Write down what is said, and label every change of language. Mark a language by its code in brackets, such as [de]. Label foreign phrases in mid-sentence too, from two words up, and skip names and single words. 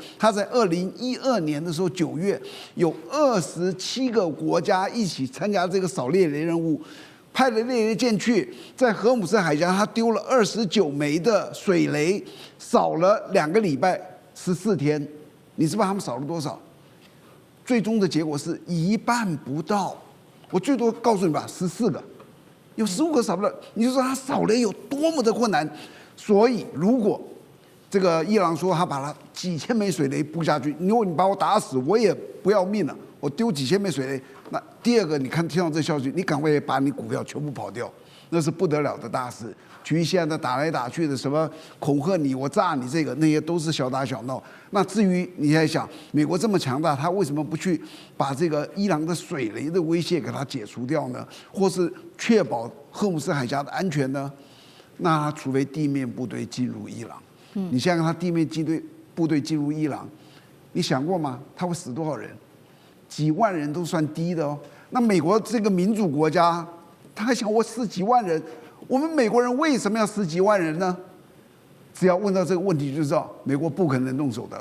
[zh] 他在2012年的時候9月，有27個國家一起參加這個掃獵雷任務，派了獵雷艦去，在荷姆斯海峽，他丟了29枚的水雷，掃了2個禮拜14天。你知道他們掃了多少？最終的結果是1半不到。我最多告訴你吧，14個。有15個掃不了，你就說他掃雷有多麼的困難。所以，如果這個伊朗說他把他幾千枚水雷布下去，如果你把我打死，我也不要命了，我丟幾千枚水雷。那第二個，你看听到這消息，你趕快把你股票全部跑掉，那是不得了的大事。至於現在打來打去的什麼恐嚇你，我炸你，這個那些都是小打小鬧。那至於你在想，美國這麼強大，他為什麼不去把這個伊朗的水雷的威脅給它解除掉呢？或是確保荷姆斯海峽的安全呢？那除非地面部隊進入伊朗。你想想他地面部隊進入伊朗，你想過嗎？他會死多少人？幾萬人都算低的哦。那美國這個民主國家，他還想我死幾萬人？我們美國人為什麼要死幾萬人呢？只要問到這個問題就知道，美國不可能動手的。